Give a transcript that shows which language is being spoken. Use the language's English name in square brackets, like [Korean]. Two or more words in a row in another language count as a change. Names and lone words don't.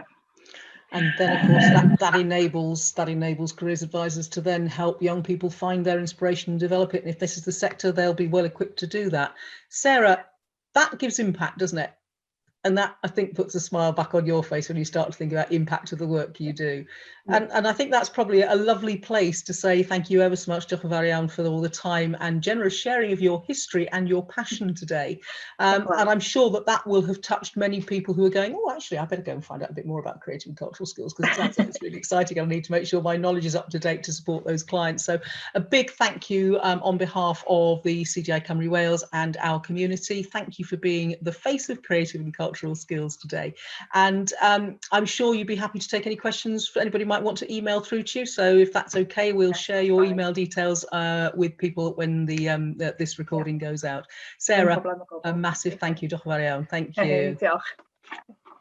[English] And then, of course, that enables careers advisors to then help young people find their inspiration and develop it. And if this is the sector, they'll be well equipped to do that. Sarah, that gives impact, doesn't it? And that, I think, puts a smile back on your face when you start to think about impact of the work you do. And I think that's probably a lovely place to say thank you ever so much, [Welsh] Diolch yn fawr iawn, [English] for all the time and generous sharing of your history and your passion today. And I'm sure that will have touched many people who are going, oh, actually, I better go and find out a bit more about creative and cultural skills, because it sounds like it's really exciting. I need to make sure my knowledge is up to date to support those clients. So a big thank you on behalf of the CDI Cymru Wales and our community. Thank you for being the face of creative and cultural skills today. And I'm sure you'd be happy to take any questions for anybody might want to email through to you. So if that's okay, we'll share your email details with people when this recording goes out. Sarah, a massive thank you. [Welsh] Diolch yn fawr iawn. [English] Thank you.